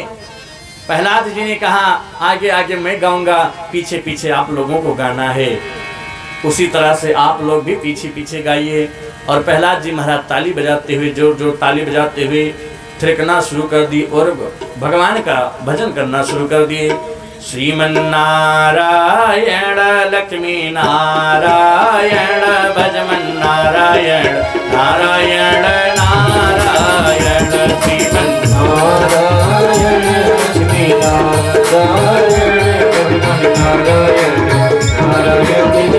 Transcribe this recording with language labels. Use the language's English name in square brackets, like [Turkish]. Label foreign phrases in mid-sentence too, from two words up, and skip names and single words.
[Hindi] प्रहलाद जी ने कहा, आगे आगे मैं गाऊंगा, पीछे पीछे आप लोगों को गाना है। उसी तरह से आप लोग भी पीछे पीछे गाइए। और प्रहलाद जी महाराज ताली बजाते हुए, जोर जोर ताली बजाते हुए थिरकना शुरू कर दी और भगवान का भजन करना शुरू कर दिए। श्रीमन नारायण लक्ष्मी नारायण भजमन नारायण नारायण नारायण श्रीमन नारायण लक्ष्मी नारायण भजमन नारायण नारायण